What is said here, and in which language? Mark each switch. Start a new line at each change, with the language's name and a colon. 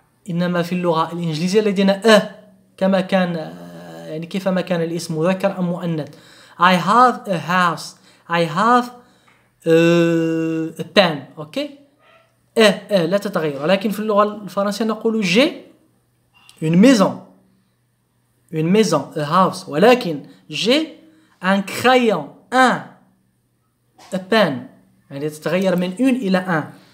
Arabic: إنما في اللغة الإنجليزية لدينا كما كان يعني كيفما كان الاسم مذكر أم مؤنث.
English: I have a house. I have a pen.
Arabic: أوكي؟ لا تتغير. ولكن في اللغة الفرنسية نقول
French: j'ai une maison. Une maison,
English: a house.
Arabic: ولكن
French: j'ai un crayon.
English: A pen.
Arabic: يعني تتغير من une إلى un.